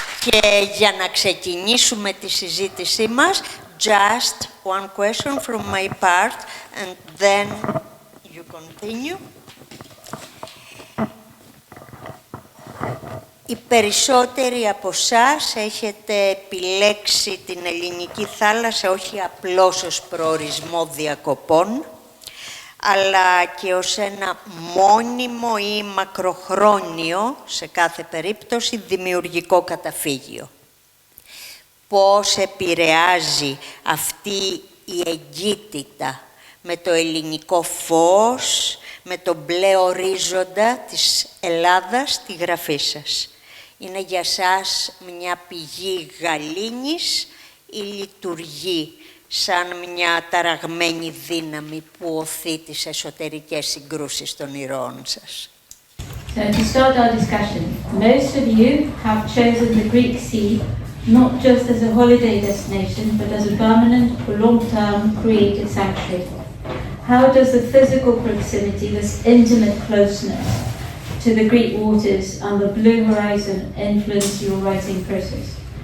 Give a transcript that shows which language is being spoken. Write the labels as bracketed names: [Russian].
[Greek] Και για να ξεκινήσουμε τη συζήτησή μας, [English] just one question from my part, and then you continue. [Greek] Οι περισσότεροι από εσάς έχετε επιλέξει την ελληνική θάλασσα όχι απλώς ως προορισμό διακοπών, αλλά και ως ένα μόνιμο ή μακροχρόνιο, σε κάθε περίπτωση, δημιουργικό καταφύγιο. Πώς επηρεάζει αυτή η εγκύτητα με το ελληνικό φως, με τον μπλε ορίζοντα της Ελλάδας στη γραφή σας? Είναι για σας μια πηγή γαλήνης ή λειτουργεί σαν μια ταραγμένη δύναμη που οθεί τις εσωτερικές συγκρούσεις των ηρώων σας? [English] So to start our discussion, most of you have chosen the Greek Sea not just as a holiday destination, but as a permanent or long-term created sanctuary. How does the physical proximity, this intimate closeness to the Greek waters and the blue horizon influence your writing process?